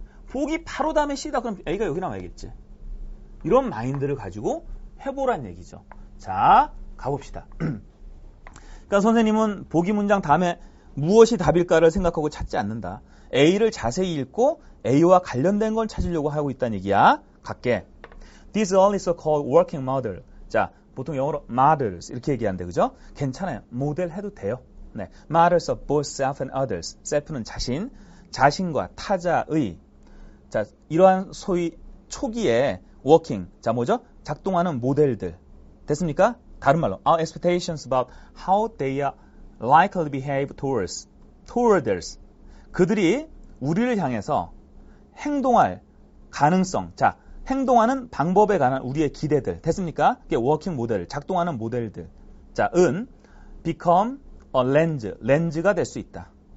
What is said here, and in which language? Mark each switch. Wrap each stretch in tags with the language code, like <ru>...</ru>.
<ko>보기 바로 다음에 C다. 그럼 A가 여기 나와야겠지. 이런 마인드를 가지고 해보란 얘기죠. 자, 가봅시다. 그러니까 선생님은 보기 문장 다음에 무엇이 답일까를 생각하고 찾지 않는다. A를 자세히 읽고 A와 관련된 걸 찾으려고 하고 있다는 얘기야. 갈게.</ko> <en>These are only so-called working model.</en> <ko>자, 보통 영어로 models 이렇게 얘기하는데 그죠? 괜찮아요. 모델 해도 돼요.</ko> <en>네, models of both self and others.</en> <ko>self는 자신과 타자의. 자, 이러한 소위 초기에 working. 자, 뭐죠? 작동하는 모델들. 됐습니까? 다른 말로</ko> <en>our expectations about how they are likely to behave toward us.</en> <ko>그들이 우리를 향해서 행동할 가능성. 자, 행동하는 방법에 관한 우리의 기대들. 됐습니까? 이게 워킹 모델, 작동하는 모델들. 자,</ko> <en>become a lens.</en> <ko>렌즈가 될 수 있다.</ko>